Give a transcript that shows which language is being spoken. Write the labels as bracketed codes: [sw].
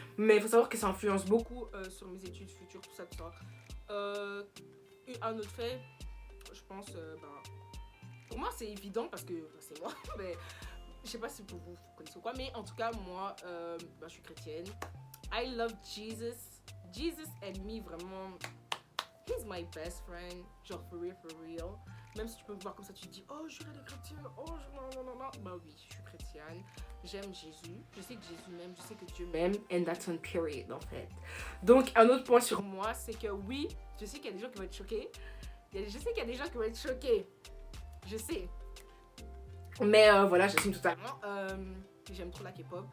[fr] Mais il faut savoir que ça influence beaucoup sur mes études futures, tout ça. Un autre fait, je pense, pour moi, c'est évident parce que c'est moi, mais je sais pas si pour vous connaissez ou quoi, mais en tout cas, moi, je suis chrétienne. [en] I love Jesus. Jesus and me, [fr] vraiment, [en] he's my best friend, genre for real. [fr] Même si tu peux me voir comme ça, tu te dis, oh, je suis les chrétiens, oh, non. Bah oui, je suis chrétienne, j'aime Jésus, je sais que Jésus m'aime, je sais que Dieu m'aime, [en] and that's on period, [fr] en fait. Donc, un autre point sur moi, c'est que oui, je sais qu'il y a des gens qui vont être choqués. Je sais qu'il y a des gens qui vont être choqués. Je sais. Mais voilà, j'assume totalement. J'aime trop la K-pop.